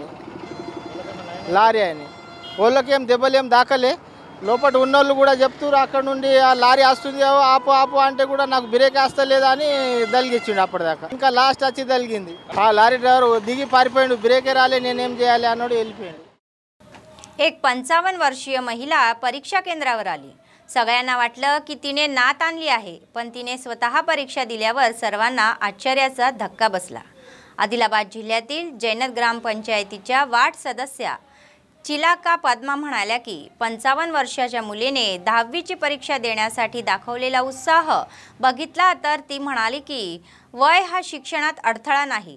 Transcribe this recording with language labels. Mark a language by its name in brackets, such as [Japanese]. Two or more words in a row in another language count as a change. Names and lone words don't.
[Telugu] లారీ ఆయన వాళ్ళకేం దెబ్బలేం దాకలే, లోపల ఉన్నోళ్ళు కూడా చెప్తున్నారు అక్కడ నుండి ఆ లారీ వస్తుంది ఆపు ఆపు అంటే కూడా నాకు బ్రేక్ వస్తలేదా అని దలిగిచ్చిండు అప్పటిదాకా। ఇంకా లాస్ట్ వచ్చి దలిగింది, ఆ లారీ డ్రైవర్ దిగి పారిపోయిండు, బ్రేకే రాలే నేనేం చేయాలి అన్నాడు, వెళ్ళిపోయాడు। [Marathi] एक 55 वर्षीय महिला परीक्षा केंद्रावर आली। सगळ्यांना वाटलं की तिने नात आणली आहे, पण तिने स्वतः परीक्षा दिल्यावर सर्वांना आश्चर्याचा धक्का बसला। आदिलाबाद जिल्ह्यातील जैनत ग्रामपंचायतीच्या वार्ड सदस्या चिलाका पद्मा म्हणाल्या की 55 वर्षाच्या मुलीने 10वीची परीक्षा देण्यासाठी दाखवलेला उत्साह बघितला तर ती म्हणाली की वय हा शिक्षणात अडथळा नाही।